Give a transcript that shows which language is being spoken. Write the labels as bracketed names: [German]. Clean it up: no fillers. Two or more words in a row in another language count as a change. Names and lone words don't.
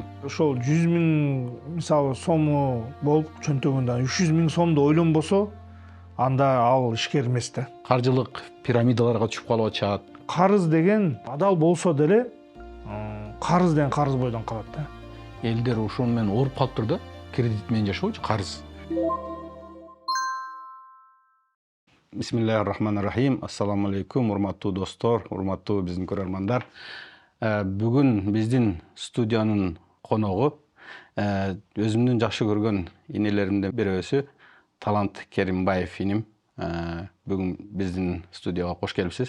[Kyrgyz] Ошол 100 миң мисалы сому болуп чөнтөгүндө 300 миң сомду ойлонбосо, анда ал ишкер эмес да. Каржылык пирамидаларга түшүп калып атышат. Карыз деген адал болсо деле карыз деген карыз бойдон калат да. Элдер ошол менен ооруп калыптыр да. Кредит менен жашоочу, карыз. [Arabic] بسم الله الرحمن الرحيم. السلام عليكم, [Kyrgyz] урматтуу достор, урматтуу биздин көрөрмандар. Бүгүн биздин студиянын коногу өзүмдүн жакшы көргөн инелеримден бирөөсү Талант Керимбаев иним. Бүгүн биздин студияга кош келипсиз.